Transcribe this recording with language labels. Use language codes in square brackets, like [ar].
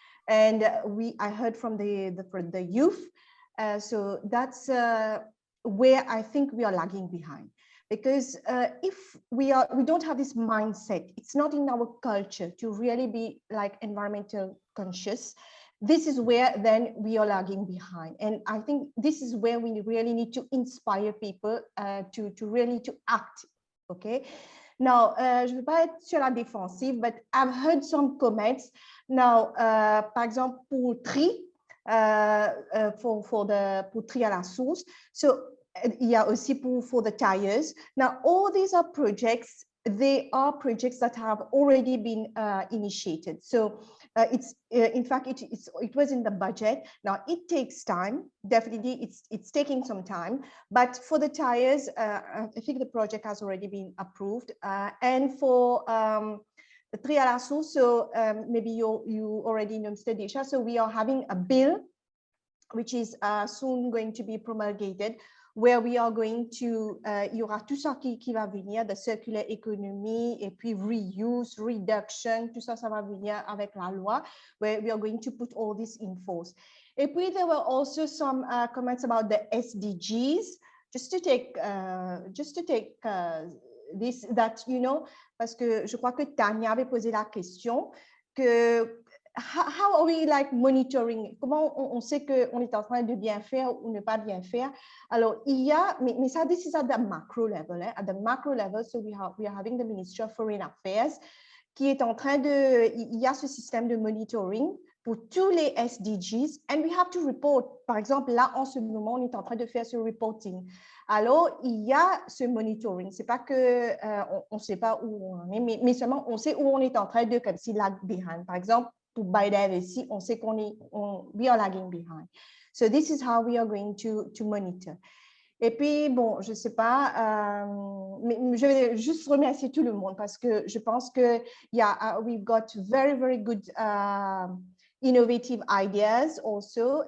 [en] And I heard from the youth. So that's where I think we are lagging behind, because if we don't have this mindset, it's not in our culture to really be like environmental conscious. This is where then we are lagging behind, and I think this is where we really need to inspire people to really act. Okay. Now, [fr] je ne veux pas être sur la défensive, [en] but I've heard some comments. Now, [fr] par exemple, pour tri, pour tri à la source. [en] So [fr] il y a aussi [en] for the tires. Now, all these are projects. They are projects that have already been initiated. So it's in fact it was in the budget. Now it takes time. Definitely, it's taking some time. But for the tires, I think the project has already been approved. And for the tri à la source, so maybe you already know, Mr. Desha. So we are having a bill which is soon going to be promulgated, where we are going to, [fr] il y aura tout ça qui va venir, [en] the circular economy, [fr] et puis [en] reuse, reduction, [fr] tout ça, ça va venir avec la loi, [en] where we are going to put all this in force. [fr] Et puis [en] there were also some comments about the SDGs, just to take this, that, [fr] parce que je crois que Tanya avait posé la question, que [en] how are we like monitoring? [fr] Comment on sait qu'on est en train de bien faire ou ne pas bien faire? Alors, il y a, mais ça, [en] this is at the macro level. At the macro level, so we are having the Ministry of Foreign Affairs [fr] qui est en train de, il y a ce système de monitoring pour tous les SDGs, [en] and we have to report. [fr] Par exemple, là, en ce moment, on est en train de faire ce reporting. Alors, il y a ce monitoring. C'est pas que on sait pas où on est, mais seulement on sait où on est en train de, comme si [en] lag behind. [fr] Par exemple, pour biodiversity, on sait qu'on est, [en] we are lagging behind. So this is how we are going to monitor. [fr] Et puis, bon, je ne sais pas, mais je vais juste remercier tout le monde parce que je pense que [en] we've got very, very good innovative ideas also.